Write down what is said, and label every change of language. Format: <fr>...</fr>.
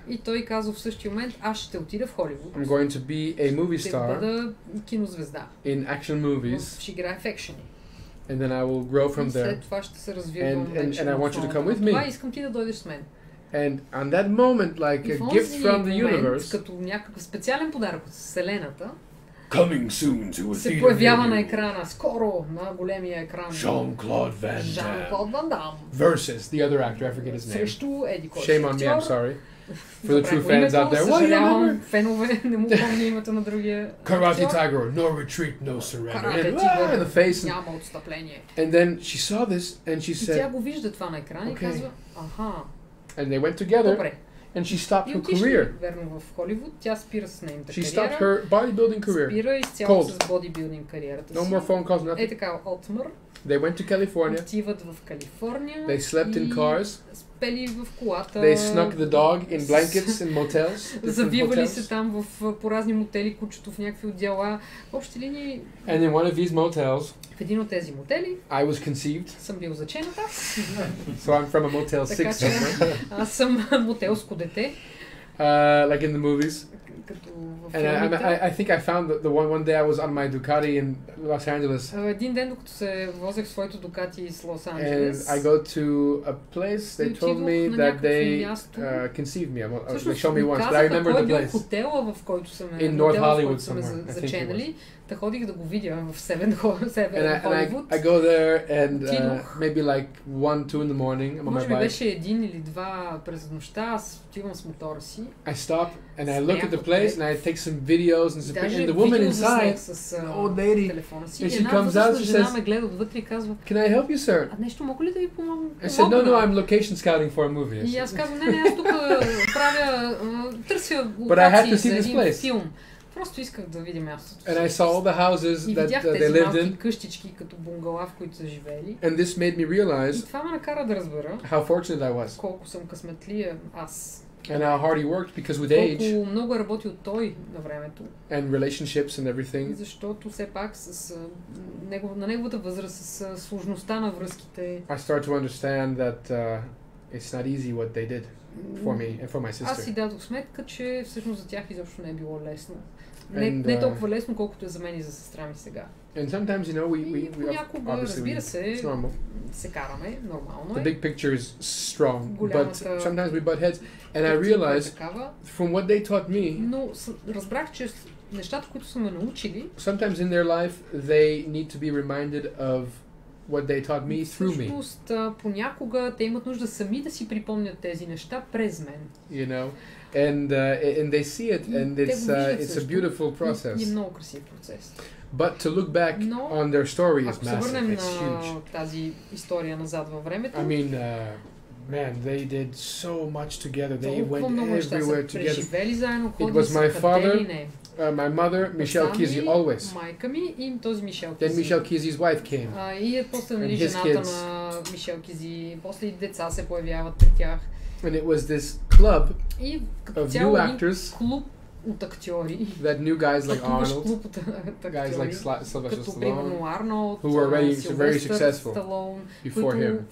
<bg>И той каза в същия момент, аз ще отида в Холивуд.</bg> <en>I'm going to be a movie star.</en> <bg>Ще бъда кинозвезда.</bg> <en>In action movies.</en> <bg>Ще играе в екшени.</bg> <en>And then I will grow from there.</en> <bg>След това ще се развивам</bg> <en>and I want you to come with me.</en> <bg>Това искам ти да дойдеш с мен.</bg> <en>And on that moment, like a gift from the universe,</en> <bg>като някакъв специален подарък от Вселената,</bg> <en>coming soon to a</en> <bg>се появява на екрана, скоро на големия екран.</bg> <en>Jean-Claude Van Dam. Versus the other actor, I forget his name.</en> <bg>Срещу еди кой.</bg> <en>Shame on me, I'm sorry. For the true fans out there.</en> <bg>Съжалявам, фенове, не му помня името на другия.</bg> <en>Karate Tiger, no retreat, no surrender. Karate Tiger, in the face.</en> <bg>Няма отстъпление.</bg> <en>And then she saw this and she said.</en> <bg>И тя го вижда това на екрана и казва, аха.</bg> <en>And they went together.</en> <bg>Добре.</bg> <en>And she stopped her career.</en> <bg>Верно, в Холивуд, тя спира с нейната кариера.</bg> <en>She stopped her bodybuilding career.</en> <bg>Спира изцяло с бодибилдинг кариерата си.</bg> <en>No more phone calls, nothing.</en> <bg>Така, отмър.</bg> <en>They went to California.</en> <bg>Отиват в Калифорния.</bg> <en>They slept in cars.</en> <bg>Спели в колата.</bg> <en>They snuck the dog in blankets in motels.</en> <bg>Завивали се там по разни мотели, кучето в някакви отдела. В общи линии.</bg> <en>And in one of these motels,</en> <bg>в един от тези мотели,</bg> <en>I was conceived.</en> <bg>Съм бил зачената.</bg> <en>So I'm from a Motel 6 somewhere.</en> <bg>Аз съм мотелско дете.</bg> <en>Like in the movies. And I think I found the one day I was on my Ducati in Los Angeles.</en> <bg>Един ден, докато се возех своето Ducati из Лос Анджелес.</bg> <en>And I go to a place. They told me that they conceived me. They showed me once, but I remember the place.</en> <bg>Хотела, в който съм</bg> <en>in North Hollywood somewhere.</en> <bg>Заченали. Та ходих да го видя в Северен Холивуд.</bg> <en>I go there and maybe like 1-2 in the morning. I'm on my</en> <bg>Може би</bg> <en>bike.</en> <bg>беше 1 или 2 през нощта. Аз отивам с мотора си.</bg> <en>I stop and I look at the place and I take some videos and the woman inside, an old lady, and she comes out and she says, "Can I help you, sir?"</en> <bg>Нещо мога ли да ви помогна?</bg> <en>I said, "No, I'm location scouting for a movie."</en> <bg>И аз казвам, не, аз тук правя, търся локации за един филм. Просто исках да видя мястото.</bg> <en>And I saw all the houses that they lived in.</en> <bg>Къщички като бунгала, в които са живели.</bg> <en>And this made me realize.</en> <bg>И това ме накара да разбера.</bg> <en>How fortunate I was.</en> <bg>Колко съм късметлия аз.</bg> <en>And how hard he worked because with age.</en> <bg>Колко много е работил той на времето.</bg> <en>And relationships and everything.</en> <bg>Защото все пак на неговата възраст с сложността на връзките.</bg> <en>I start to understand that it's not easy what they did for me and for my sister.</en> <bg>Аз си дадох сметка, че всъщност за тях изобщо не е било лесно. Не толкова лесно, колкото е за мен и за сестра ми сега.</bg> <en>And sometimes, you know, we</en> <bg>понякога, разбира се, се караме, нормално е.</bg> <en>The big picture is strong, but sometimes we butt heads. And I realized, from what they taught me,</en> <bg>но разбрах, че нещата, които са ме научили,</bg> <en>sometimes in their life, they need to be reminded of what they taught me through me.</en> <bg>Всъщност, понякога те имат нужда сами да си припомнят тези неща през мен.</bg> <en>You know, and they see it, and it's a beautiful process.</en> <bg>И много красив процес.</bg> <en>But to look back on their story is massive.</en> <bg>Ако се върнем</bg> <en>it's huge.</en> <bg>На тази история назад във времето,</bg> <en>I mean, man, they did so much together. They went everywhere together. It was my father, my mother, Michelle Kizzy, always.</en> <bg>Майка ми и този Мишел Кизи.</bg> <en>Then Michelle Kizzy's wife came.</en> <bg>И после нали жената на Мишел Кизи, после и деца се появяват при тях.</bg> <en>And it was this club of new actors.</en> <bg>Клуб от актьори.</bg> <en>That new guys like Arnold, guys like Sylvester Stallone, who were already very successful before him.</en>